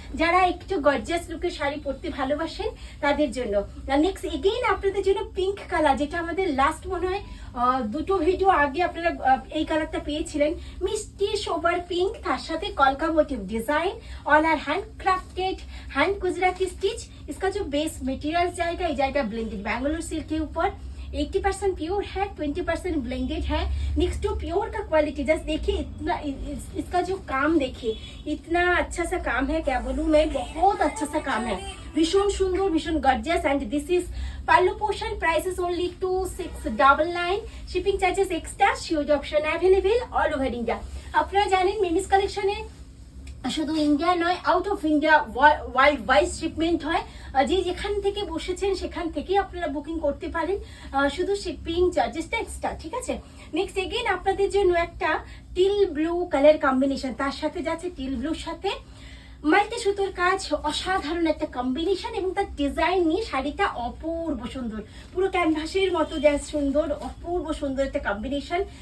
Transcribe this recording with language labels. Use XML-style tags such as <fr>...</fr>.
<bn>যারা একটু গর্জিয়াস লুকের শাড়ি পরতে ভালোবাসেন তাদের জন্য। নেক্সট এগেইন আপনাদের জন্য পিঙ্ক কালার, যেটা আমাদের লাস্ট মনে হয় দুটো ভিডিও আগে আপনারা এই কালারটা পেয়েছিলেন, মিষ্টি সোবার পিঙ্ক, তার সাথে কলকা motive</bn> <hi>design all are hand crafted, hand Gujarati stitch. इसका जो बेस मटेरियल जाएगा ये जाएगा ब्लेंडेड बैंगलोर सिल्क के ऊपर, 80% प्योर है, 20% ब्लेंडेड है।</hi> <en>next to pure</en> <hi>का क्वालिटी जस्ट देखिए, इतना इसका जो काम देखिए, इतना अच्छा सा काम है, क्या बोलूँ मैं, बहुत अच्छा सा काम है, भीषण सुंदर, भीषण gorgeous.</hi> <en>And this is pallu portion, price is only 2699, shipping charges extra, शियोज option available all over India.</en> <bn>আপনারা জানেন মেমিস কালেকশনে শুধু ইন্ডিয়া নয়, out of India world wide shipment হয়। যে যেখান থেকে বসেছেন সেখান থেকে আপনারা বুকিং করতে পারেন, শুধু শিপিং চার্জেসটা এক্সট্রা, ঠিক আছে। নেক্সট এগেইন আপনাদের জন্য একটা টিল ব্লু কালার কম্বিনেশন, তার সাথে যাচ্ছে টিল ব্লুর সাথে মাল্টি সুতোর কাজ, অসাধারণ একটা কম্বিনেশন, এবং তার ডিজাইন নিয়ে শাড়িটা অপূর্ব সুন্দর, পুরো ক্যানভাসের মতো যা সুন্দর, অপূর্ব সুন্দর একটা কম্বিনেশন।</bn>